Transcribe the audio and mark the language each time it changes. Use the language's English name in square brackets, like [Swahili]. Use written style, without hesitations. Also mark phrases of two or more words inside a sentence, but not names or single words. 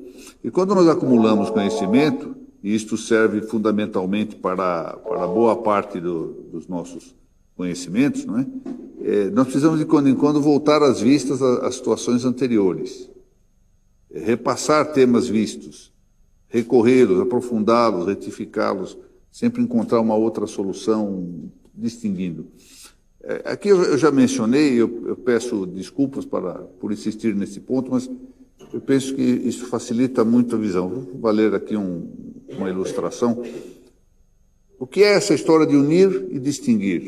[Portuguese] E quando nós acumulamos conhecimento, e isto serve fundamentalmente para boa parte dos nossos conhecimentos, não é? Nós precisamos de quando em quando voltar as vistas às situações anteriores, repassar temas vistos, recorrê-los, aprofundá-los, retificá-los, sempre encontrar uma outra solução, distinguindo. Aqui eu já mencionei, eu peço desculpas por insistir nesse ponto, mas eu penso que isso facilita muito a visão. Vou ler aqui uma ilustração. O que é essa história de unir e distinguir?